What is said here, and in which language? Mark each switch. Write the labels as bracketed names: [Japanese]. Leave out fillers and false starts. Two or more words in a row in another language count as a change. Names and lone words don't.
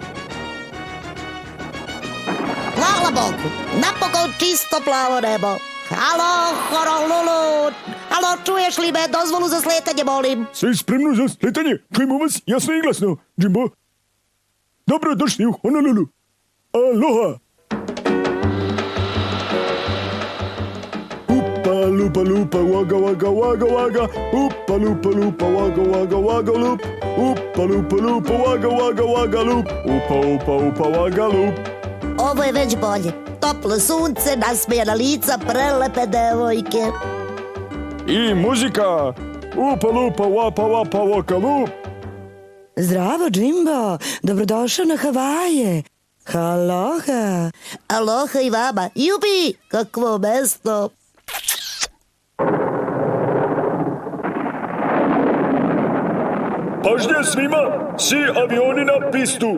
[Serbian] Hvala Bogu, napokon čisto plavo nebo. Halo, Horolulu! Halo, čuješ li me? Dozvolu za sletanje, molim. Sve spremno za sletanje? Čujemo vas jasno i glasno, Jimbo. Dobro došli u Honolulu. Aloha! Upa lupa lupa waga waga waga waga. Upa lupa lupa waga waga waga lup. Upa lupa lupa waga waga waga lup. Upa waga lup. Ovo je već bolje. Toplo sunce, nasmejana lica, prelepe devojke. I muzika. Upa lupa wapa wapa waka lup. Zdravo, Jimbo. Dobrodošao na Havaje. Aloha. Aloha i vama. Jubi, kakvo mesto. Pažnja svima, svi avioni na pistu.